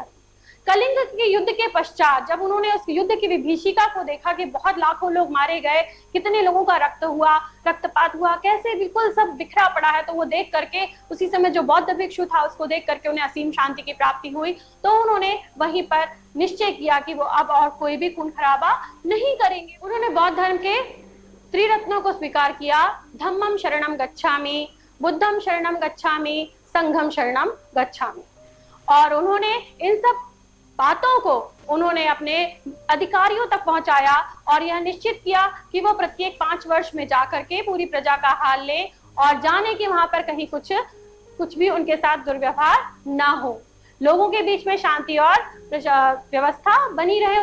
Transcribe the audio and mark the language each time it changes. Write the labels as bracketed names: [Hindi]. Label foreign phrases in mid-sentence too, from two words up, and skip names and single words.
[Hindi] कलिंग के युद्ध के पश्चात जब उन्होंने उस युद्ध की विभीषिका को देखा कि बहुत लाखों लोग मारे गए, कितने लोगों का रक्तपात हुआ, कैसे बिल्कुल सब बिखरा पड़ा है, तो वो देख करके, उसी समय जो बौद्ध भिक्षु था उसको देख करके उन्हें असीम शांति की प्राप्ति हुई। तो उन्होंने वहीं पर निश्चय किया कि वो अब और कोई भी खून खराबा नहीं करेंगे। उन्होंने बौद्ध धर्म के त्रिरत्नों को स्वीकार किया, [Pali] धम्मम शरणम गच्छामि, बुद्धम शरणम गच्छामि, संघम शरणम गच्छामि। [Hindi] और उन्होंने इन सब बातों को उन्होंने अपने अधिकारियों तक पहुंचाया, और यह निश्चित किया कि वो प्रत्येक 5 वर्ष में जाकर के पूरी प्रजा का हाल ले, और जाने कि वहां पर कहीं कुछ भी उनके साथ दुर्व्यवहार ना हो, लोगों के बीच में शांति और व्यवस्था बनी रहे।